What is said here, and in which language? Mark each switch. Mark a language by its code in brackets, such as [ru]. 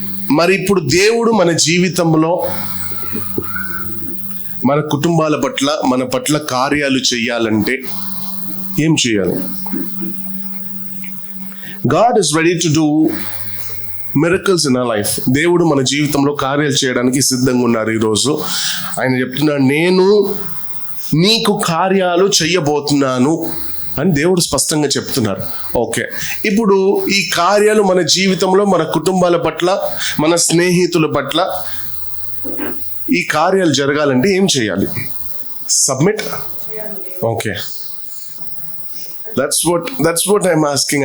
[te] మరి ఇప్పుడు దేవుడు మన జీవితంలో, మన కుటుంబాల పట్ల, మన పట్ల కార్యాలు చేయాలంటే ఏం చేయాలి? [en] God is ready to do miracles in our life. [te] దేవుడు మన జీవితంలో కార్యాలు చేయడానికి సిద్ధంగా ఉన్నారు. ఈరోజు ఆయన చెప్తున్నాడు, నేను నీకు కార్యాలు చెయ్యబోతున్నాను అని దేవుడు స్పష్టంగా చెప్తున్నారు. ఓకే, ఇప్పుడు ఈ కార్యాలు మన జీవితంలో, మన కుటుంబాల పట్ల, మన స్నేహితుల పట్ల ఈ కార్యాలు జరగాలంటే ఏం చేయాలి? [en] Submit. Okay, that's what I'm asking.